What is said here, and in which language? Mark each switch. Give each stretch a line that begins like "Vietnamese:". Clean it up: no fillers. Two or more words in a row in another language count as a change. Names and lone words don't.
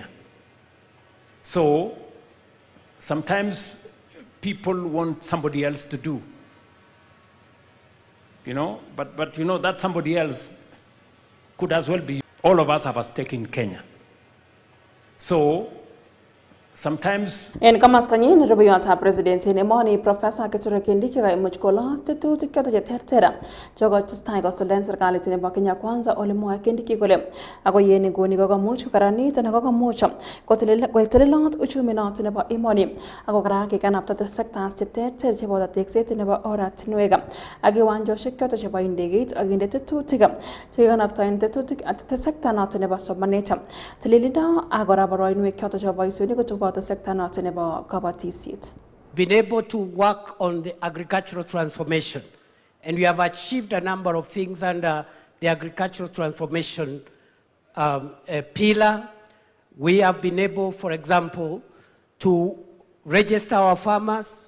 English: So sometimes people want somebody else to do. But that somebody else could as well be. All of us have a stake in Kenya. So sometimes
Kalenjin: En kamastanyin rubiyot president in emoni Professor Kithure Kindiki ga imuch kolos tetutik choto che tertera jogo testai kosuldaen serikalit nebo Kenya Kwanza ole mwae Kindiki kole ako yeni nguni kokomuch kokaranit anan kokomuch kotelelot uchumi noto nebo emoni ako kora kikanapta sectors che terter chebo tekset nebo oratinwek ak kiwanjoshek choto chebo indegeit ak inde tetutik chekikanapta en tetutik at sector noto nebo somanet tililindo ak kora boroinwek choto chebo boisionik kotubo
English: the sector not about
Kalenjin: kabatisiet.
English: Been able to work on the agricultural transformation, and we have achieved a number of things under the agricultural transformation pillar. We have been able, for example, to register our farmers.